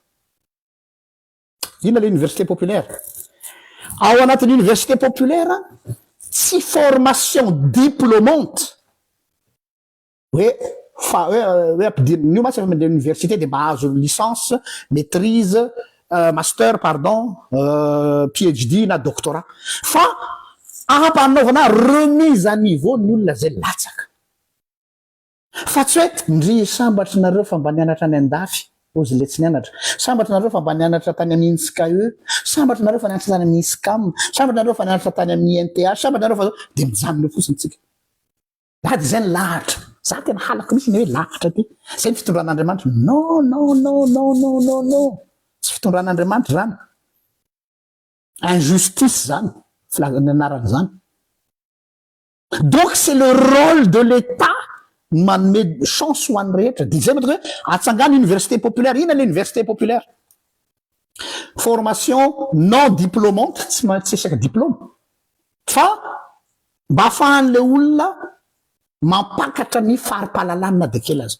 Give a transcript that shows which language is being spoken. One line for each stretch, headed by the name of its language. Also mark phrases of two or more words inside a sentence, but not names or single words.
Malagasy: Ina
French: l'université populaire?
Malagasy: Ao anatin'ny
French: université populaire
Malagasy: tsy
French: formation diplômante
Malagasy: hoe ampidiriny io masy
French: l'université de
Malagasy: mba azo
French: licence, maîtrise, master pardon,
Malagasy: PhD na doctorat, fa ampanaovana
French: remise à niveau
Malagasy: ny olona zay latsaka. Fa tsy hoe ndry sambatry nareo fa mba nianatra any andafy ozy le tsy nianatra, sambatry nareo fa mba nianatra tany amin'ny INSCAE, sambatry nareo fa nianatra tany amin'ny ISCAM, sambatry nareo fa nianatra tany amin'ny NTH, sambatry nareo fa de mijanona fotsiny tsika. Lady zay ny lahatra. Za tena halako misy ny hoe lahatra ty. Zay ny fitondran'Andriamanitra.
French: Non, non, non, non, non, non, non.
Malagasy: Tsy fitondran'Andriamanitra zany. Injustice zany. Filazany anarany zany.
French: Donc c'est le rôle de l'État
Malagasy: manome chance ho an'ny rehetra. De zay mataka hoe atsangana
French: université populaire.
Malagasy: Ina
French: l'université populaire? Formation non diplômante,
Malagasy: tsy isaka diplôme. Fa mba afahan'le olona mampakatra ny fari-pahalalana de kely azy.